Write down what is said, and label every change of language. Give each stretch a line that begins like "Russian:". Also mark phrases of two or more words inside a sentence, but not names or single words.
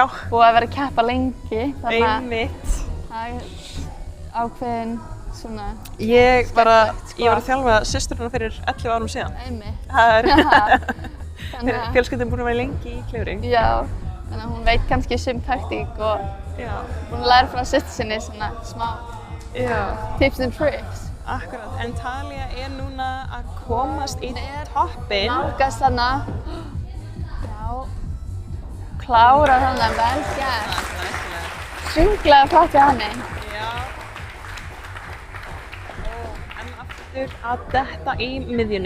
Icelandic: Búið að vera að keppa lengi, þannig að það er ákveðin svona Ég var að þjálfa systurina fyrir 11 árum síðan. Einmitt. Það er fjölskyldin búin að vera lengi í klifri. Já, þannig að hún veit kannski sum taktík og hún lærir frá systur sinni svona smá
English: tips and tricks.
Icelandic: Akkurat, en Talía er núna að komast í toppinn. Nálgast þarna. Klára þannig, vel gert. Sjúklega flott hjá henni. Já. En aftur að detta í miðjunni.